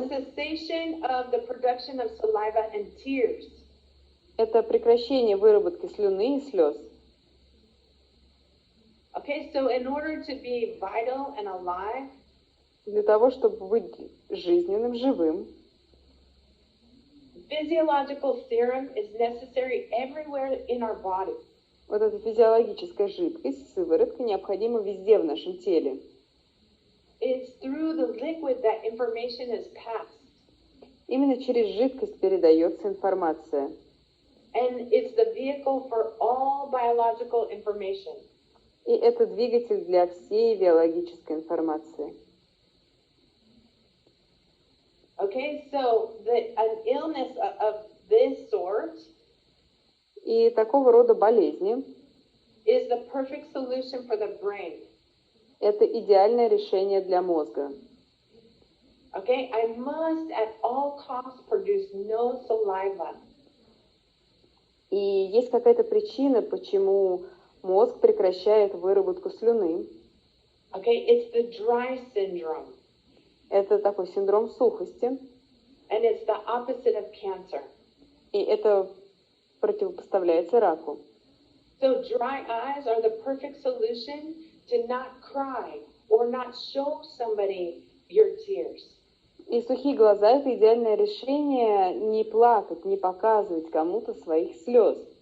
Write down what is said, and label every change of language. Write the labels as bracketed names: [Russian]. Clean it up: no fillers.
[English] the cessation of the production of saliva and tears. [Russian] – это прекращение выработки слюны и слез. [English] Okay, so in order to be vital and alive, [Russian] Для того, чтобы быть жизненным, живым, [English] physiological serum is necessary everywhere in our body. [Russian] вот эта физиологическая жидкость, сыворотка, необходима везде в нашем теле. [English] It's through the liquid that information is passed. [Russian] Именно через жидкость передается информация. [English] And it's the vehicle for all biological information. [Russian] И это двигатель для всей биологической информации. [English] Okay? Okay, so an illness of this sort [Russian] И такого рода болезни [English] is the perfect solution for the brain. [Russian] – это идеальное решение для мозга. [English] Okay, I must at all costs produce no saliva. [Russian] И есть какая-то причина, почему мозг прекращает выработку слюны. [English] Okay, it's the dry syndrome, [Russian] Это такой синдром сухости, [English] and it's the opposite of cancer. [Russian] и это противопоставляется раку. [English] So dry eyes are the perfect solution to not cry or not show somebody your tears. [Russian] И сухие глаза – это идеальное решение не плакать, не показывать кому-то своих слез.